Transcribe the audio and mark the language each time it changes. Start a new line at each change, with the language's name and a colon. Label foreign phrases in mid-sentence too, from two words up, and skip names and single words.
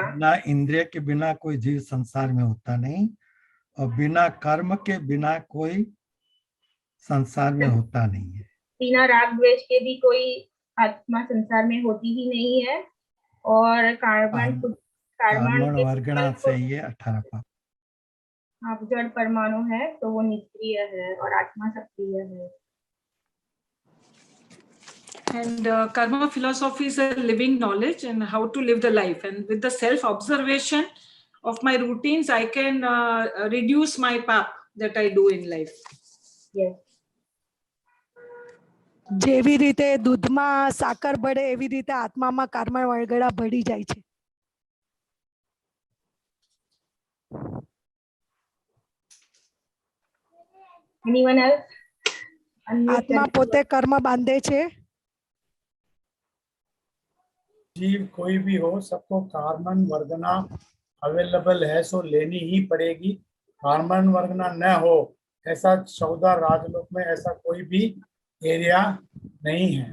Hindi: बिना इंद्रिय के बिना कोई जीव संसार में होता नहीं, और बिना कर्म के बिना कोई संसार में होता नहीं है। बिना राग द्वेष के भी कोई आत्मा संसार में होती ही नहीं है, और कार्बन कर्मण वर्गणा से ये 18 पाप। आप जड़ परमाणु है तो वो निष्क्रिय है और आत्मा सक्रिय है।
English: And karma philosophy is a living knowledge and how to live the life. And with the self-observation of my routines, I can reduce my pap that I do in life. Yes.
Gujarati: જેવી રીતે દૂધમાં સાકર ભળે એવી રીતે આત્મામાં કર્મ વળગડા ભળી જાય છે.
English: Anyone else?
Gujarati: આત્મા પોતે કર્મ બાંધે છે.
Hindi: जीव कोई भी हो, सबको कार्बन वर्गना अवेलेबल है, सो लेनी ही पड़ेगी। कार्बन वर्गना न हो ऐसा 14 राजलोक में ऐसा कोई भी एरिया नहीं है।